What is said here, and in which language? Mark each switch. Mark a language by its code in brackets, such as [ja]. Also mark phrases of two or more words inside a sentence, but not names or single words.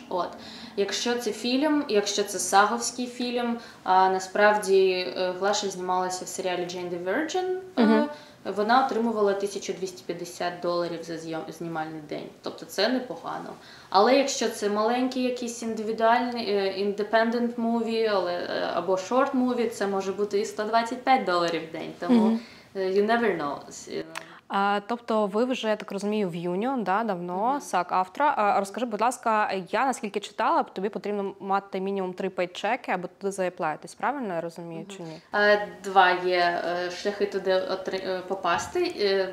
[uk] От. Якщо це фільм, якщо це саговський фільм, насправді Глаша знімалася в серіалі Jane the Virgin, вона отримувала $1250 за знімальний день. Тобто це непогано. Але якщо це маленький якийсь індивідуальний, [en] independent movie або short movie, [uk] це може бути і $125 в день. [en] Тому you never know. [uk] Тобто ви вже, я так розумію, в Union, да, давно, САК автора. Розкажи, будь ласка, я наскільки читала, тобі потрібно мати мінімум 3 пейчеки, аби туди заеплаєтесь, правильно я розумію, чи ні? 2 є шляхи туди попасти.